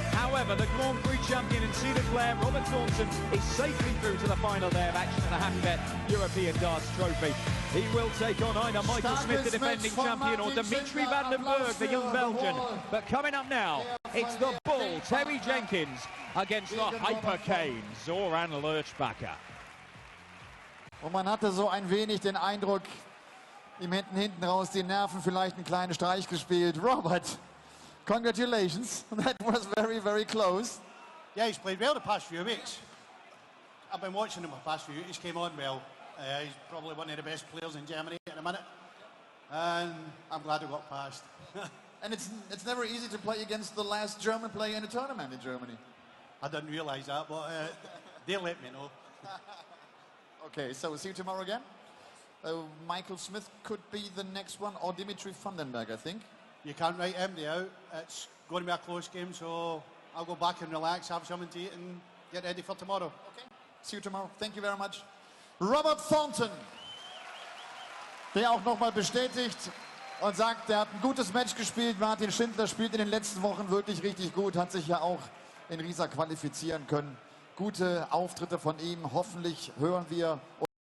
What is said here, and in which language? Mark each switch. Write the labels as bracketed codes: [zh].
[en] However, the Grand Prix champion and seeded player, Robert Thornton, is safely through to the final day of action of the Happy Bet European Darts Trophy. He will take on either Michael Smith, the defending champion, or Dimitri van den Berg, the young Belgian. But coming up now, it's the Bull, Terry Jenkins, against the Hypercane, Zoran Lurchbacher. [de] Und man hatte so ein wenig den Eindruck, ihm hätten hinten raus die Nerven vielleicht einen kleinen Streich gespielt. [en] Robert, congratulations. That was very, very close. Yeah, he's played well the past few weeks. I've been watching him the past few weeks. He's came on well. He's probably one of the best players in Germany at the minute. And I'm glad he got past. And it's never easy to play against the last German player in a tournament in Germany. I didn't realise that, but they let me know. Okay, so we'll see you tomorrow again. Michael Smith could be the next one, or Dimitri van den Berg, I think. You can't write MD out. It's going to be a close game, so I'll go back and relax, have something to eat and get ready for tomorrow. Okay, see you tomorrow. Thank you very much. [de] Robert Thornton, der auch nochmal bestätigt und sagt, er hat ein gutes Match gespielt. Martin Schindler spielt in den letzten Wochen wirklich richtig gut, hat sich ja auch in Riesa qualifizieren können. Gute Auftritte von ihm. Hoffentlich hören wir